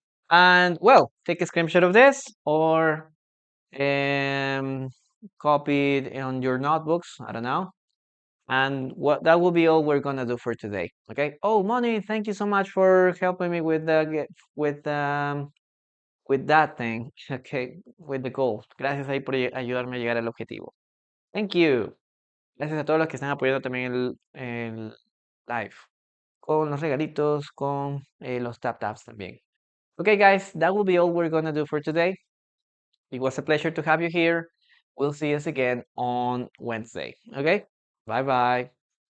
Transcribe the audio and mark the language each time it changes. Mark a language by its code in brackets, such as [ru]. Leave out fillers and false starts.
[en] And well, take a screenshot of this or um, copy it on your notebooks. I don't know. And what that will be all we're gonna do for today. Okay. Oh, Moni, thank you so much for helping me with with with that thing. Okay, with the goal. [es] Gracias ahí por ayudarme a llegar al objetivo. [en] Thank you. [es] Gracias a todos los que están apoyando también el live. Con los regalitos, con los tap taps también. [en] Okay, guys, that will be all we're gonna do for today. It was a pleasure to have you here. We'll see us again on Wednesday. Okay? Bye bye.